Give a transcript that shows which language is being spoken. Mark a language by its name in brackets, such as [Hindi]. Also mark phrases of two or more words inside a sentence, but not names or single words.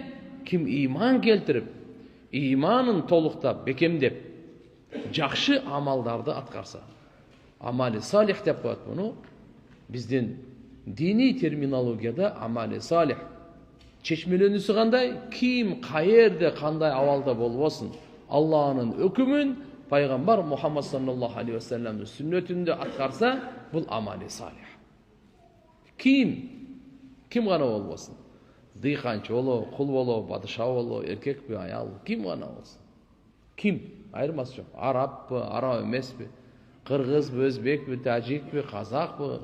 [Kyrgyz] Ким иман келтирип, иманын толуктап, бекемдеп, жакшы амалдарды аткарса. [Arabic] عمل صالح [Kyrgyz] деп коет буну. Биздин дини терминологияда [Arabic] عمل صالح [Kyrgyz] чечмеленүүсү кандай? Ким каерде кандай абалда болбосун, Аллахнын өкүмүн пайгамбар Мухаммад [Arabic] صلى الله عليه وسلم [Kyrgyz] сүннөтүндө аткарса, бул [Arabic] عمل صالح. [Kyrgyz] Ким гана болбосун? Дыйканчы болобу, кул болобу, падыша болобу, эркекпи, аял, ким гана болсун. Ким? Айырмасы жок. Арабпы, араб эмеспи, кыргызбы, өзбекпи, тажикпи, казакпы.